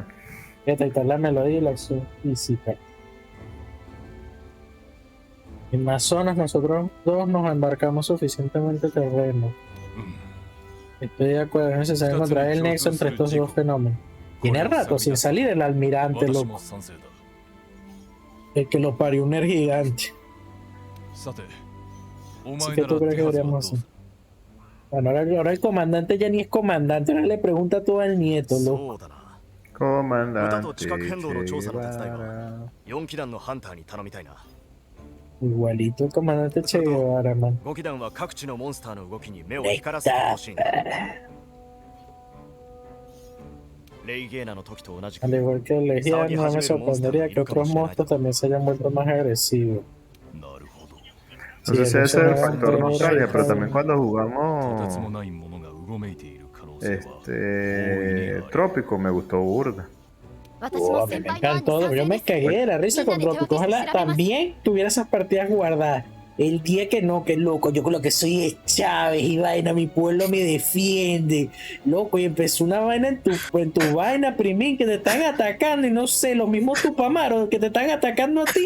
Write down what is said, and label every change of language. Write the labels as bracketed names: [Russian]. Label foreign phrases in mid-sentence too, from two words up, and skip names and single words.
[Spanish] Fíjate, ahí está la melodía y la acción física. En más zonas nosotros dos nos embarcamos suficientemente terreno. Estoy de acuerdo, es necesario encontrar el nexo entre estos dos fenómenos. Tiene rato sin salir el almirante, [Japanese] 私 [Spanish] loco. [Japanese] も賛成だ。 [Spanish] El que lo parió un gigante. [Japanese] さて、お [Spanish] Así [Japanese] 前 [Spanish] que [Japanese] な [Spanish] tú [Japanese] ら [Spanish] crees [Japanese] 手 [Spanish] que [Japanese] はずはど [Spanish] deberíamos [Japanese] うす [Spanish] hacer. [Japanese] る？ [Spanish] Bueno, ahora el comandante ya ni es comandante, ahora le pregunta todo al nieto, loco. [Japanese] そうだな。 [Spanish] Comandante [Japanese] 歌と地殻変動の調査の手伝い [Spanish] Che [Japanese] は [Spanish] Guevara. [Japanese] 4機団のハンターに頼みたいな。 [Spanish] Igualito el comandante Che Guevara, man. [Japanese] 5機団は各地のモンスターの動きに目を光らせてほしいんだ。レイゲーナの時と同じく [Spanish] Al igual que el Legión, no me sorprendería que otros monstruos también se hayan vuelto más agresivos. [Japanese] なるほど。 [Spanish] No sé Sí, si ese es el eso factor no- nostalgia, pero no- también cuando [Japanese] とてつも [Spanish] jugamos [Japanese] ないものがうごめいている可能性は大いにある。 [Spanish] Trópico me gustó burda. [Japanese] 私 [Spanish] Oh, [Japanese] も [Spanish] a mí [Japanese] 先 [Spanish] me [Japanese] 輩の案に [Spanish] encantó, [Japanese] 賛 [Spanish] yo [Japanese] 成 [Spanish] me [Japanese] です [Spanish] cagué de la risa con Trópico. Ojalá también tuviera esas partidas guardadas. El día que no, que loco, yo con lo que soy es Chávez y vaina, mi pueblo me defiende. Loco, y empezó una vaina en tu vaina, primín, que te están atacando y no sé, los mismos tupamaros que te están atacando a ti.